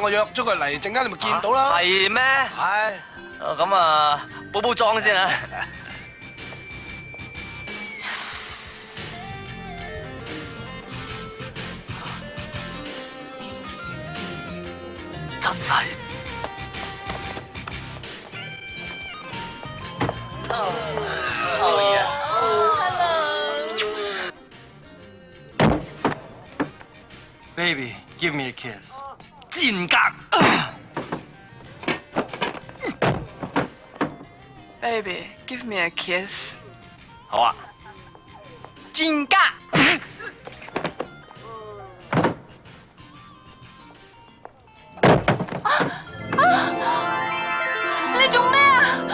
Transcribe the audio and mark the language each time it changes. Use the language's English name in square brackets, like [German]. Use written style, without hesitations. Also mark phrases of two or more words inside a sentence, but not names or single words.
[Cantonese] 我約咗佢嚟，陣間你咪見到啦。係咩？係。咁啊，補補妝先啊！真係。 [English] Baby, give me a kiss. [Cantonese] 賤格。 [English] Baby, give me a kiss. [Cantonese] 好啊。賤格。你做咩啊？